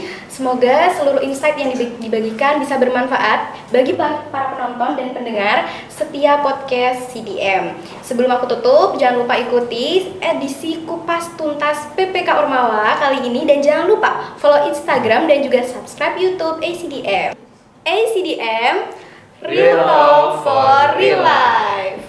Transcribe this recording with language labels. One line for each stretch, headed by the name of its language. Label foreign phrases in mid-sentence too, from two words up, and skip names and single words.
Indonesian: Semoga seluruh insight yang dibagikan bisa bermanfaat bagi para penonton dan pendengar setiap podcast CDM. Sebelum aku tutup, jangan lupa ikuti edisi Kupas Tuntas PPK Ormawa kali ini, dan jangan lupa follow Instagram dan juga subscribe YouTube ACDM.
English: ACDM, Real Talk for Real Life.